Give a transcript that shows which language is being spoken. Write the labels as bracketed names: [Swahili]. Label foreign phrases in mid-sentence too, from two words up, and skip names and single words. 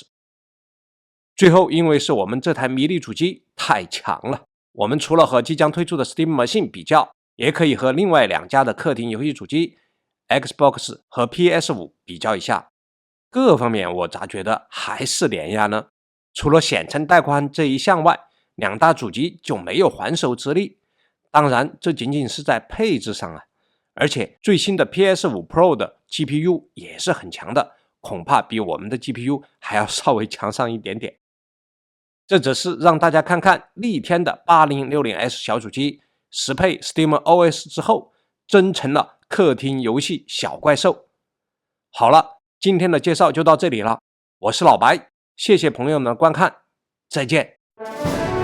[Chinese] 最後，因為是我們這台迷你主機太強了，我們除了和即將推出的 Steam Machine 比較，也可以和另外2家的客廳遊戲主機 Xbox 和 PS5 比較一下。各方面我咋覺得還是碾壓呢？除了顯存帶寬這一項外，2大主機就沒有還手之力。當然，這僅僅是在配置上啊，而且最新的 PS5 Pro 的 GPU 也是很強的，恐怕比我們的 GPU 還要稍微強上一點點。這只是讓大家看看逆天的 8060S 小主機適配 SteamOS 之後，真成了客廳遊戲小怪獸。好了，今天的介紹就到這裡了，我是老白，謝謝朋友們的觀看，再見。